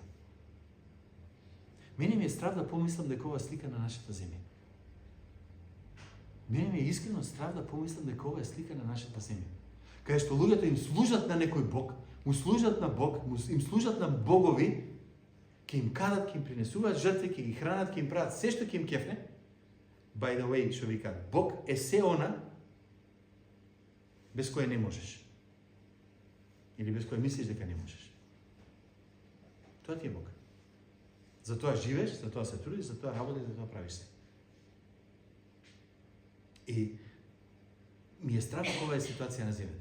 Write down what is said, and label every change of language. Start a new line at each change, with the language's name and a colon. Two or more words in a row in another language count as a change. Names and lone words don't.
Macedonian: Мене ми е страв да помислам дека ова слика на нашата земја. Мене ми е искрено страв да помислам дека ова е слика на нашата земја. Кај што луѓето им служат на некој Бог, му служат на Бог, им служат на богови, ќе им кадат, ќе им принесуваат жртви, ќе ги хранат, ќе им прават се што ќе им кефне.
English: By the way,
Macedonian: што ви кажа, Бог е се она без кое не можеш. Или без кое мислиш дека не можеш. Тоа ти е Бог. Затоа живееш, затоа се трудиш, затоа работиш, затоа правиш се. И ми е страх ова е ситуација на земјата.